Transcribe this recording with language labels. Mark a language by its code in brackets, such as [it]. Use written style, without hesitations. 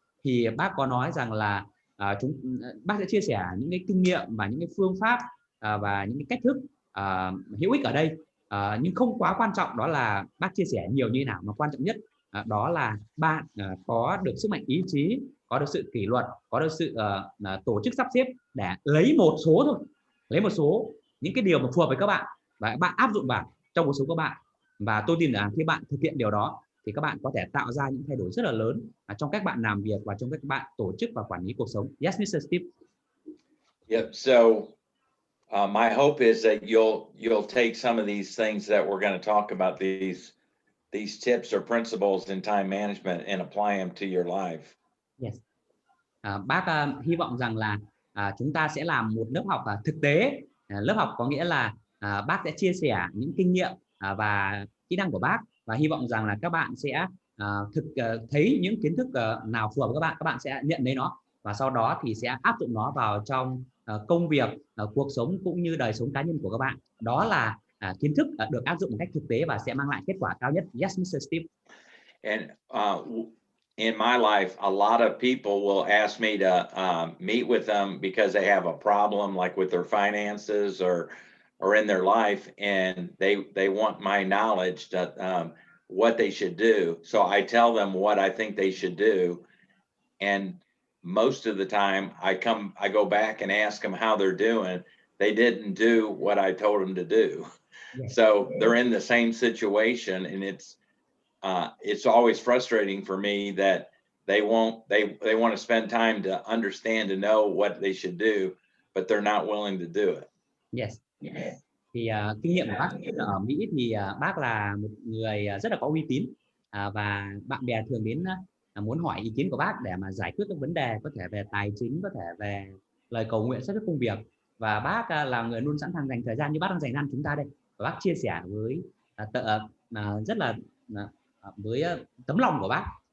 [vi] Thì bác có nói rằng là bác sẽ chia sẻ những cái kinh nghiệm và những cái phương pháp và những cái cách thức hữu ích ở đây, nhưng không quá quan trọng đó là bác chia sẻ nhiều như thế nào, mà quan trọng nhất đó là bạn có được sức mạnh ý chí, có được sự kỷ luật, có được sự tổ chức sắp xếp để lấy một số thôi, lấy một số những cái điều mà phù hợp với các bạn và bạn áp dụng vào trong cuộc sống của bạn. Và tôi tin là khi bạn thực hiện điều đó thì các bạn có thể tạo ra những thay đổi rất là lớn trong cách bạn làm việc và trong cách bạn tổ chức và quản lý cuộc sống. [en] Yes, Mr. Steve. Yep. So my hope is that you'll take some of these things that we're going to talk about, these tips or principles in time management, and apply them to your life. Yes. [vi] Bác hy vọng rằng là chúng ta sẽ làm một lớp học thực tế. Lớp học có nghĩa là bác sẽ chia sẻ những kinh nghiệm và kỹ năng của bác, và hy vọng rằng là các bạn sẽ thấy những kiến thức nào phù hợp với các bạn sẽ nhận lấy nó và sau đó thì sẽ áp dụng nó vào trong công việc, cuộc sống cũng như đời sống cá nhân của các bạn. Đó là kiến thức được áp dụng một cách thực tế và sẽ mang lại kết quả cao nhất. [en] Yes, Mr. Steve. And in my life, a lot of people will ask me to meet with them because they have a problem, like with their finances or in their life, and they want my knowledge that what they should do. So I tell them what I think they should do, and most of the time I go back and ask them how they're doing. They didn't do what I told them to do. Yes. So they're in the same situation, and it's always frustrating for me that they want to spend time to understand, to know what they should do, but they're not willing to do it. Yes. [vi] Thì kinh nghiệm của bác ở Mỹ thì bác là một người rất là có uy tín và bạn bè thường đến muốn hỏi ý kiến của bác để mà giải quyết các vấn đề, có thể về tài chính, có thể về lời cầu nguyện, sắp xếp công việc, và bác là người luôn sẵn sàng dành thời gian như bác đang dành cho chúng ta đây, và bác chia sẻ với rất là với tấm lòng của bác.